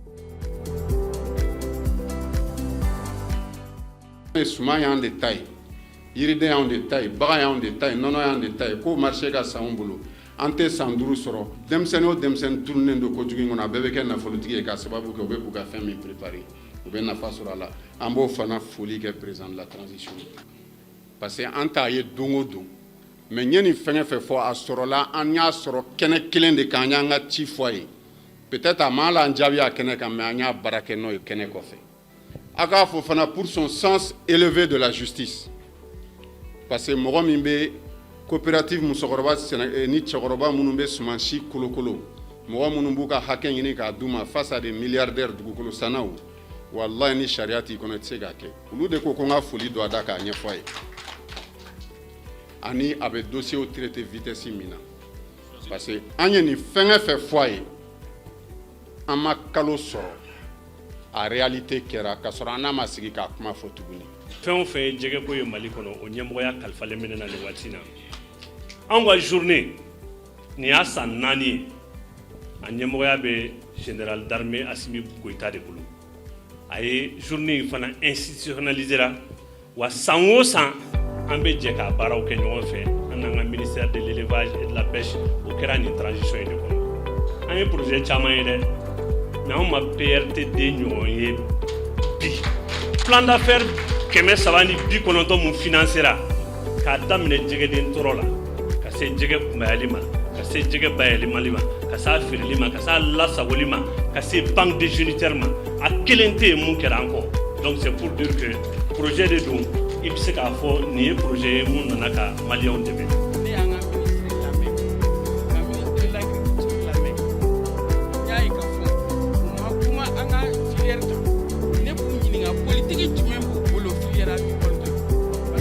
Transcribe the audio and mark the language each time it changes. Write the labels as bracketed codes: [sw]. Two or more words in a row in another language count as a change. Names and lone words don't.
[bm] Suman y'an de ta ye yiriden y'an de ta ye bagan y'an de ta ye nɔnɔ y'an de ta ye ko marché ka san bolo an tɛ san 5 sɔrɔ denmisɛnnin o denmisɛnnin turunen don kojugu in kɔnɔ a bɛɛ bɛ kɛ nafolotigi ye ka sababu kɛ u bɛ k'u ka fɛn min préparer u bɛ nafa sɔrɔ a la an b'o fana foli kɛ [fr] président de la transition parce que [bm] an t'a ye don o don mais ɲɛ nin fɛn fɛn fɔ a sɔrɔla an y'a sɔrɔ kɛnɛ kelen de kan an y'an ka ci fɔ a ye peut-être a ma la an jaabi a kɛnɛ kan mais an y'a baara kɛ n'o ye kɛnɛ kɔfɛ a k'a fɔ fana [fr] pour son sens élevé de la justice parce que [bm] mɔgɔ min bɛ coopérative musokɔrɔba ni cɛkɔrɔba minnu bɛ sumansi kolokolo mɔgɔ minnu b'u ka hakɛ ɲini k'a d'u ma [fr] face à des milliardaires [bm] dugukolo sannaw wallahi ni sariya t'i kɔnɔ i tɛ se k'a kɛ olu de ko ko n ka foli don a da k'a ɲɛfɔ a ye ani a bɛ [fr] dossier traité [bm] vitesse min na [fr] parce que [bm] an ye nin fɛn fɛn fɔ a ye an ma kalo sɔrɔ a réalité kɛra ka sɔrɔ an n'a ma sigi k'a kuma fɔ tuguni fɛn o fɛn ye jɛgɛko ye Mali kɔnɔ o ɲɛmɔgɔya kalifalen bɛ ne na nin waati na anw ka journée nin y'a san 4 ye a ɲɛmɔgɔya bɛ [fr] général d'armée [bm] Assimi Goïta de bolo a ye journée in fana institutionnalisera wa san o san an bɛ jɛ ka baaraw kɛ ɲɔgɔn fɛ an n'an ka [fr] ministère de l'élevage et de la pêche [bm] o kɛra nin transition in de kɔnɔ an ye projet caman ye dɛ mais anw ma PRTD ɲɔgɔn ye bi [fr] plan d'affaires [bm] 390 mun financera k'a daminɛ jɛgɛden tɔrɔ la ka se jɛgɛ kunbayali ma ka se jɛgɛ bayɛlɛmali ma ka se a feereli ma ka se a lasagoli ma ka se [fr] banque déjunitaire [bm] ma a kelen tɛ yen mun kɛra an kɔ [fr] donc c'est pour dire que projet de [bm] don i bɛ se k'a fɔ nin ye projet ye mun nana ka maliyɛnw dɛmɛ. Ne y'an ka ministre lamɛn ka [fr] ministre de l'agriculture [bm] lamɛn n y'a ye k'a fɔ u ma kuma an ka filière kan ne b'u ɲininka politique jumɛn b'u bolo [fr] filière agricole [bm] kan parce